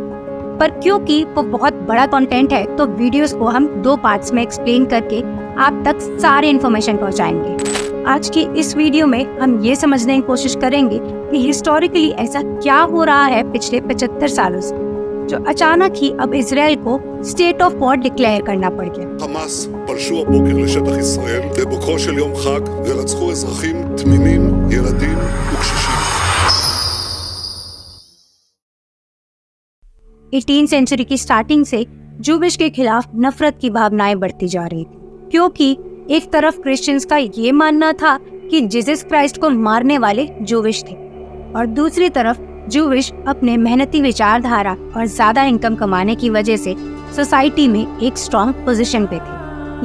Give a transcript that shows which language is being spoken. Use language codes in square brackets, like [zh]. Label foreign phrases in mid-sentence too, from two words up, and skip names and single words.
[hi] पर क्योंकि वो बहुत बड़ा कंटेंट है तो वीडियोस को हम 2 पार्ट्स में एक्सप्लेन करके आप तक सारे इन्फॉर्मेशन पहुंचाएंगे। आज की इस वीडियो में हम ये समझने की कोशिश करेंगे कि हिस्टोरिकली ऐसा क्या हो रहा है पिछले 75 सालों से, जो अचानक ही अब इजराइल को [en] state of war declare [hi] करना पड़ गया। [he] חמאס פלשו הבוקר לשטח ישראל בבוקרו של יום חג ורצחו אזרחים תמימים, ילדים וקשישים. [hi] 18वीं सेंचुरी की स्टार्टिंग से जूविश के खिलाफ नफरत की भावनाएं बढ़ती जा रही थी, क्योंकि एक तरफ क्रिश्चियंस का ये मानना था कि जीसस क्राइस्ट को मारने वाले जूविश थे और दूसरी तरफ जूविश अपने मेहनती विचारधारा और ज्यादा इनकम कमाने की वजह से सोसाइटी में एक [en] strong position [hi] पे थे।